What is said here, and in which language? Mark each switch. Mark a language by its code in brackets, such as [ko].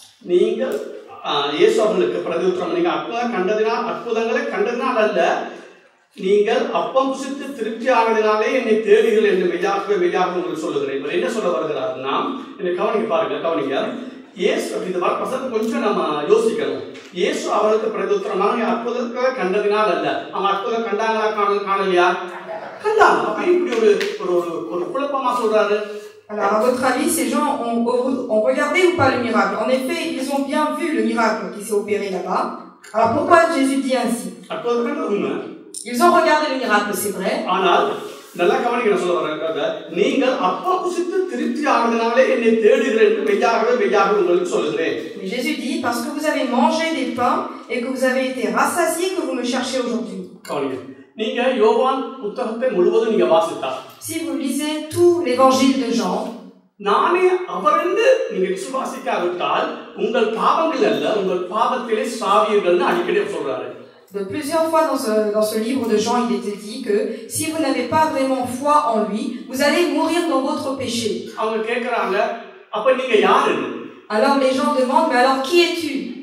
[ta] நீங்கள் இயேசு அவர்களுக்கு பிரதியுத்தரம், நீங்கள் அற்புதங்களை கண்டதினால் அல்ல, நீங்கள் அப்பம் புசித்து திருப்தி ஆனதினாலே என்னை தேடுங்கள் என்று மெய்யாகவே மெய்யாக உங்களுக்கு சொல்லுகிறேன். இவர் என்ன சொல்ல வருகிறாருன்னா, என்னை கவனிக்க பாருங்க, கவனிங்க. இயேசு இந்த வசனத்தை கொஞ்சம் நம்ம யோசிக்கணும். இயேசு அவளுக்கு பிரதியுத்தரமாக அற்புதங்களை கண்டதினால் அல்ல, அவங்க அற்புதம் கண்டாங்களா காணலையா? கண்டாங்க. அப்ப இப்படி ஒரு குழப்பமா சொல்றாரு. [fr] Alors, à votre avis, ces gens ont regardé ou pas le miracle? En effet, ils ont bien vu le miracle qui s'est opéré là-bas. Alors, pourquoi Jésus dit ainsi? Ils ont regardé le miracle, c'est vrai. [ta] ஆனால் நல்லா கவனிக்க சொல்ல வர்றாங்க, நீங்கள் அப்பம் புசித்து திருப்தி ஆனதினாலே என்னை தேடுகிறீர்கள் என்று மெய்யாகவே மெய்யாக உங்களுக்கு சொல்லுகிறேன். [fr] Mais Jésus dit, parce que vous avez mangé des pains et que vous avez été rassasiés, que vous me cherchez aujourd'hui. [ta] கவனிங்க, நீங்க யோவான் புத்தகத்தை முழுவதும் நீங்க வாசித்தா, [fr] si vous lisez tout l'évangile de Jean, [ta] நானே அவரென்று நீங்க விசுவாசிக்காவிட்டால் உங்கள் பாவங்கள் அல்ல, உங்கள் பாவத்திலே சாவீர்கள்னு அடிக்கடி சொல்றாரு. [fr] De plusieurs fois dans ce livre de Jean, il était dit que si vous n'avez pas vraiment foi en lui, vous allez mourir dans votre péché. [ta] அவங்க கேக்குறாங்க, அப்ப நீங்க யாரு? [fr] Alors les gens demandent, mais alors qui es-tu?